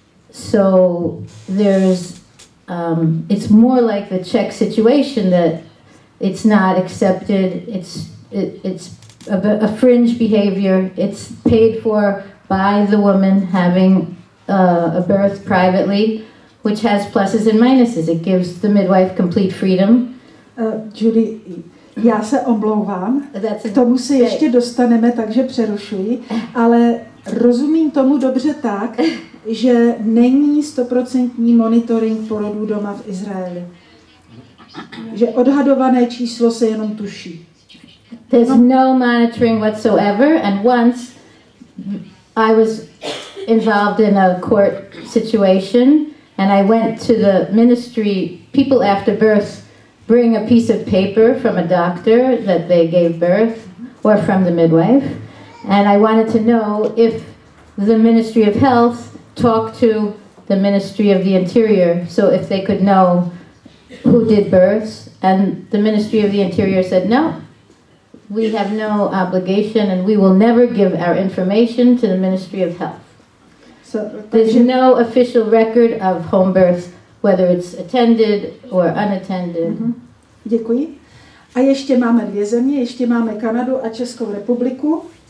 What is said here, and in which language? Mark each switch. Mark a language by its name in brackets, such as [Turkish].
[English] So it's more like the Czech situation, that it's not accepted, it's a fringe behavior, it's paid for by the woman having a birth privately, which has pluses and minuses. It gives the midwife complete freedom. [Czech] Judy, já se omlouvám, k tomu se ještě dostaneme, takže přerušuji, ale rozumím tomu dobře tak, že není 100% monitoring porodů doma v Izraeli. Že odhadované číslo se jenom tuší. [English] There's no monitoring whatsoever, and once I was involved in a court situation and I went to the ministry. People after birth bring a piece of paper from a doctor that they gave birth or from the midwife, and I wanted to know if the Ministry of Health talked to the Ministry of the Interior, so if they could know who did births, and the Ministry of the Interior said no. We have no obligation and we will never give our information to the Ministry of Health. So there's no official record of home birth, whether it's attended or unattended. [Czech] Děkuji. A ještě máme 2 země, ještě máme Kanadu a Českou republiku.